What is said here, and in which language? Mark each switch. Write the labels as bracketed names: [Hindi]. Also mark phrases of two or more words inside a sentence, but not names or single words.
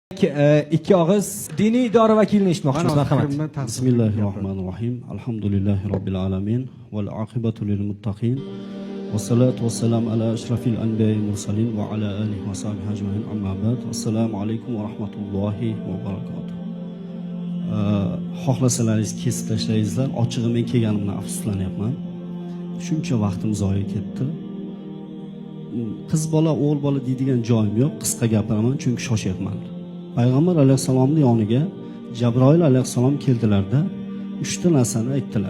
[Uzbek] ikki og'iz diniy idora vakilini eshitmoqchimiz. Marhamat. [Arabic] بسم الله الرحمن الرحيم. الحمد لله رب العالمين والعاقبة للمتقين. والصلاة والسلام على أشرف الأنبياء المرسلين وعلى آله وصحبه أجمعين. أما بعد. السلام عليكم ورحمة الله وبركاته. [Uzbek] Xohlasalaringiz kesib tashlaysizlar. Ochig'i men kelganimdan afsuslanyapman. Shuncha vaqtim zoya ketdi. Qiz bola, o'g'il bola deydigan joyim yo'q. Qisqa gapiraman chunki shoshyapman. Payg'ambar alayhisalomning yoniga Jabroil alayhisalom keldilarda 3 ta narsani aytdilar.